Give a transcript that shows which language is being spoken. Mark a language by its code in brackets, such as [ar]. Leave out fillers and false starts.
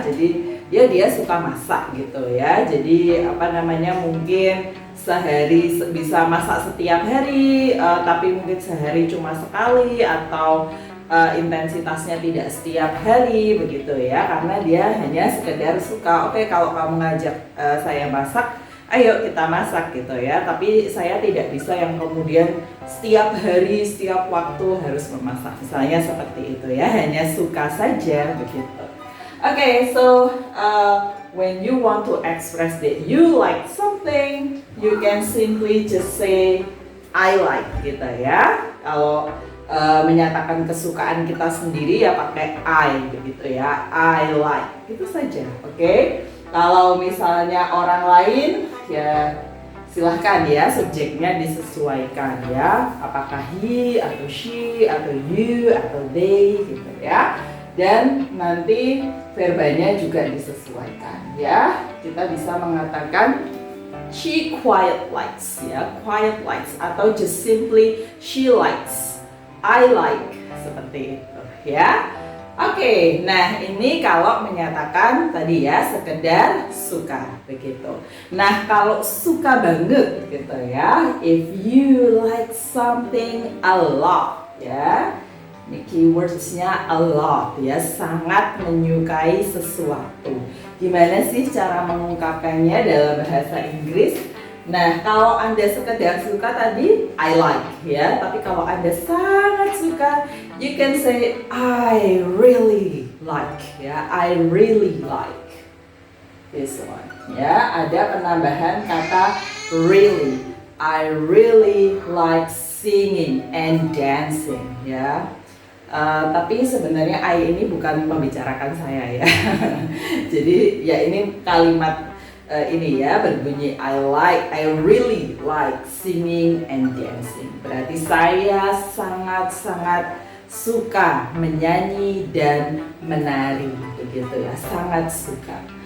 [id] Jadi dia suka masak gitu ya. Jadi apa namanya, mungkin sehari bisa masak setiap hari, tapi mungkin sehari cuma sekali atau intensitasnya tidak setiap hari begitu ya, karena dia hanya sekedar suka. Oke, kalau kamu ngajak saya masak, ayo kita masak gitu ya, tapi saya tidak bisa yang kemudian setiap hari, setiap waktu harus memasak, misalnya seperti itu ya, hanya suka saja begitu. [en] Okay, so when you want to express that you like something, you can simply just say I like [id] gitu ya. Kalau menyatakan kesukaan kita sendiri ya pakai I begitu ya, [en] I like, [id] gitu saja. Oke. Kalau misalnya orang lain ya silahkan ya, subjeknya disesuaikan ya, apakah he atau she atau you atau they gitu ya. Dan nanti verbanya juga disesuaikan ya. Kita bisa mengatakan [en] she quite likes ya, quite likes, atau just simply she likes, I like, [id] seperti itu ya. Oke, nah ini kalau menyatakan tadi ya sekedar suka begitu. Nah, kalau suka banget gitu ya, [en] if you like something a lot [id] ya. Ini keywordsnya a lot ya, sangat menyukai sesuatu. Gimana sih cara mengungkapkannya dalam bahasa Inggris? Nah, kalau Anda sekedar suka tadi I like ya, tapi kalau Anda sangat suka, [en] you can say I really like [id] ya, [en] I really like this one [id] ya. Ada penambahan kata really. [en] I really like singing and dancing [id] ya. Tapi sebenarnya I ini bukan membicarakan saya ya. Jadi ya ini kalimat ini ya berbunyi [en] I really like singing and dancing. [id] Berarti saya sangat suka menyanyi dan menari begitu ya, sangat suka.